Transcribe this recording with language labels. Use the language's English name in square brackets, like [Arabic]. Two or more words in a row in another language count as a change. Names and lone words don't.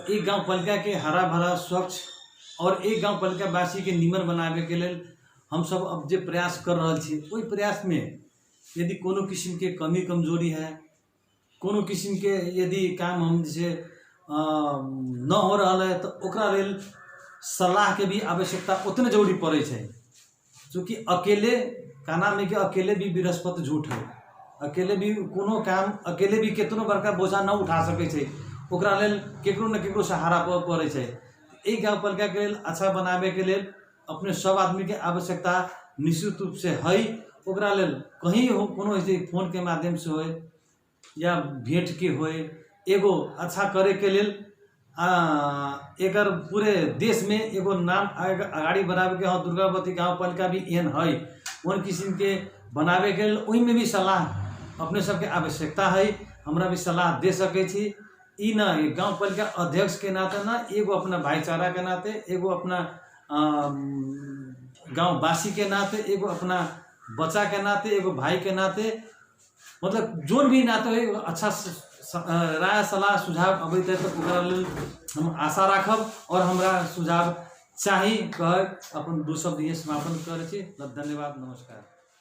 [Maithili] एक गांव पालिका के हरा भरा, स्वच्छ और एक गांव पालिका वासी के निमन बनावे के लिए हम सब अब जो प्रयास कर रहा छी, वही प्रयास में यदि कोनो किस्म के कमी कमजोरी है, कोनो किस्म के यदि काम हम से न हो रहा है तो ओकरा लेल सलाह के भी आवश्यकता उतने जरूरी पड़े छै। चूँकि अकेले का नाम है कि अकेले भी बृहस्पति झूठ है, अकेले भी कोनो काम अकेले भी केतनो बड़का बोझा न उठा सके छै, ओकरा लेल केकरो न केकरो सहारा पड़े छै। एहि गाउँपालिका के लेल अच्छा बनाबे के लेल अपने सब आदमी के आवश्यकता निश्चित रूप से है। ओकरा लेल कहीं हो कोनो ऐसे फोन के माध्यम से हो या भेंट के हो, एगो अच्छा करे के लेल एकर पूरे देश में एगो नाम आगाड़ी बनावे के हाँ दुर्गावती गाउँपालिका भी एहन है उन किस्म के बनावे के लेल ओहि में भी सलाह अपने सबके आवश्यकता है। हमरा भी सलाह दे सके छी। ई ना गाउँपालिका अध्यक्ष के नाते ना, एगो अपना भाईचारा के नाते, एगो अपना गाँववासी के नाते, एगो अपना बच्चा के नाते, एगो भाई के नाते, मतलब जोन भी नाते है अच्छा राय सलाह सुझाव अबैत है तो ओकरा लेल हम आशा राखब और हमरा सुझाव चाही कह अपन दू शब्द ये समापन करे छी। धन्यवाद, नमस्कार।